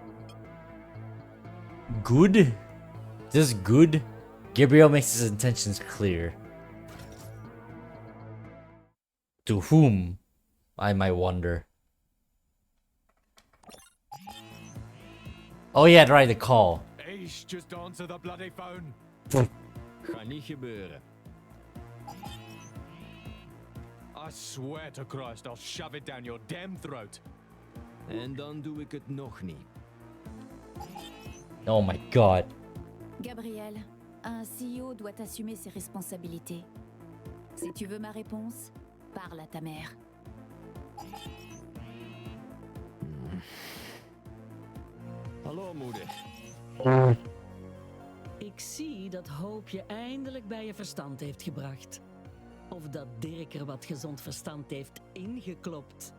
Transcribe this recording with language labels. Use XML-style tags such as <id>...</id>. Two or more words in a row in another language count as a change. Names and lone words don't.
<en>Good? Just good? Gabriel makes his intentions clear. To whom? I might wonder. Oh yeah, right, the call. Ace, just answer the bloody phone.</en> <nl>Ga niet gebeuren.</nl> <en>I swear to Christ, I'll shove it down your damn throat.</en> <nl>En dan doe ik het nog niet.</nl> <en>Oh my god.</en> <fr>Gabriel, un CEO doit assumer ses responsabilités. Si tu veux ma réponse, parle à ta mère.</fr> <nl>Hallo moeder. Ik zie dat Hoop je eindelijk bij je verstand heeft gebracht. Of dat Dirk er wat gezond verstand heeft ingeklopt.</nl>